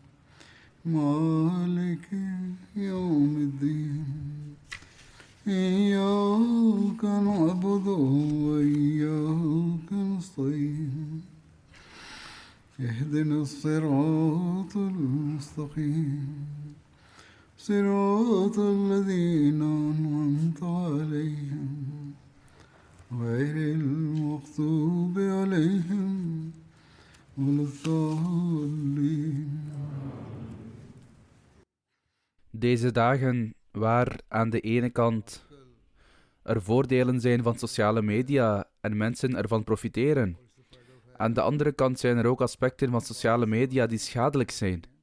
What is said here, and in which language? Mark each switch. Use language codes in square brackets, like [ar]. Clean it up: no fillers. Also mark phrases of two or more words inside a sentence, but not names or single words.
[ar] مالك يوم الدين إياك نعبد وإياك نستعين اهدنا الصراط المستقيم صراط الذين أنعمت عليهم غير المغضوب عليهم ولا الضالين. [nl] Deze dagen waar aan de ene kant er voordelen zijn van sociale media en mensen ervan profiteren, aan de andere kant zijn er ook aspecten van sociale media die schadelijk zijn.